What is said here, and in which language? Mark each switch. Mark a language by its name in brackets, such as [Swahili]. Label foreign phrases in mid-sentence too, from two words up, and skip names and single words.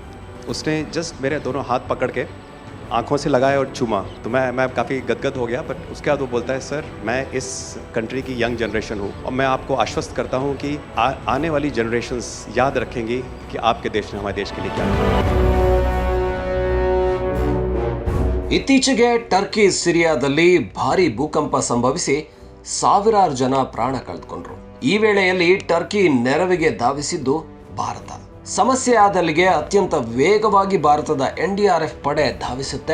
[Hindi] उसने जस्ट मेरे दोनों हाथ पकड़ के आंखों से लगाया और चूमा, तो मैं काफ़ी गदगद हो गया। बट उसके बाद वो बोलता है, सर मैं इस कंट्री की [English] young generation [Hindi] हूँ और मैं आपको आश्वस्त करता हूँ कि आने वाली जनरेशन्स याद रखेंगी कि आपके देश ने हमारे देश के लिए क्या किया। [Kannada] ಇತ್ತೀಚೆಗೆ ಟರ್ಕಿ ಸಿರಿಯಾದಲ್ಲಿ ಭಾರಿ ಭೂಕಂಪ ಸಂಭವಿಸಿ ಸಾವಿರಾರು ಜನ ಪ್ರಾಣ ಕಳೆದುಕೊಂಡ್ರು. ಈ ವೇಳೆಯಲ್ಲಿ ಟರ್ಕಿ ನೆರವಿಗೆ ಧಾವಿಸಿದ್ದು ಭಾರತ. ಸಮಸ್ಯೆ ಆದಲ್ಲಿಗೆ ಅತ್ಯಂತ ವೇಗವಾಗಿ ಭಾರತದ NDRF ಪಡೆ ಧಾವಿಸುತ್ತೆ.